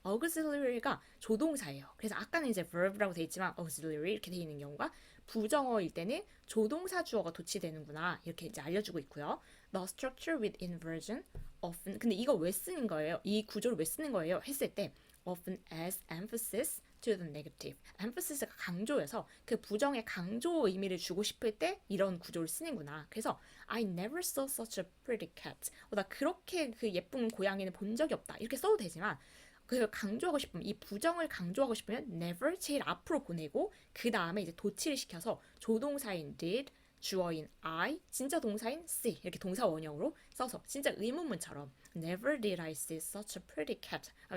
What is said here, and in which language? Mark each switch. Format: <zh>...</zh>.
<ko>auxiliary가 조동사예요. 그래서 아까는 이제 verb라고 돼 있지만 auxiliary 이렇게 돼 있는 경우가 부정어일 때는 조동사 주어가 도치되는구나 이렇게 이제 알려주고 있고요.</ko> <en>The structure with inversion often</en> <ko>근데 이거 왜 쓰는 거예요? 이 구조를 왜 쓰는 거예요? 했을 때</ko> <en>often as emphasis to the negative.</en> <ko>empphasis가 강조여서 그 부정의 강조 의미를 주고 싶을 때 이런 구조를 쓰는구나. 그래서</ko> <en>I never saw such a pretty cat.</en> <ko>나 그렇게 그 예쁜 고양이는 본 적이 없다. 이렇게 써도 되지만 그 강조하고 싶으면 이 부정을 강조하고 싶으면 never 제일 앞으로 보내고 그 다음에 이제 도치를 시켜서 조동사인 did 주어인 I, 진짜 동사인 see 이렇게 동사 원형으로 써서 진짜 의문문처럼</ko> <en>Never did I see such a pretty cat.</en>